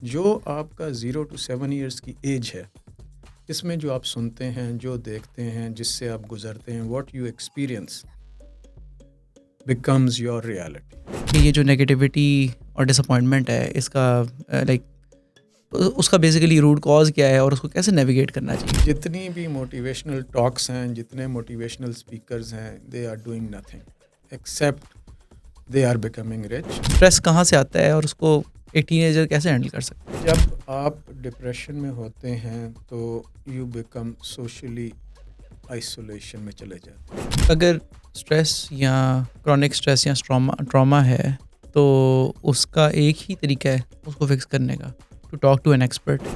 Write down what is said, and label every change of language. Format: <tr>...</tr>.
<ur>جو آپ کا 0 to 7 years کی ایج ہے، اس میں جو آپ سنتے ہیں، جو دیکھتے ہیں، جس سے آپ گزرتے ہیں،</ur> <en>What you experience becomes your reality.</en> <ur>کہ یہ جو نگیٹیوٹی اور ڈس اپوائنٹمنٹ ہے اس کا لائک اس کا بیسیکلی روٹ کاز کیا ہے اور اس کو کیسے نیویگیٹ کرنا چاہیے. جتنی بھی موٹیویشنل ٹاکس ہیں، جتنے موٹیویشنل اسپیکرز ہیں،</ur> <en>They are doing nothing except they are becoming rich.</en> <ur>Stress کہاں سے آتا ہے اور اس کو ایک ٹین ایجر کیسے ہینڈل کر سکتا ہے. جب آپ ڈپریشن میں ہوتے ہیں تو</ur> <en>you become socially</en> <ur>آئسولیشن میں چلے جاتے ہیں. اگر اسٹریس یا کرونک اسٹریس یا ٹراما ہے تو اس کا ایک ہی طریقہ ہے اس کو فکس کرنے کا،</ur> <en>To talk to an expert.</en>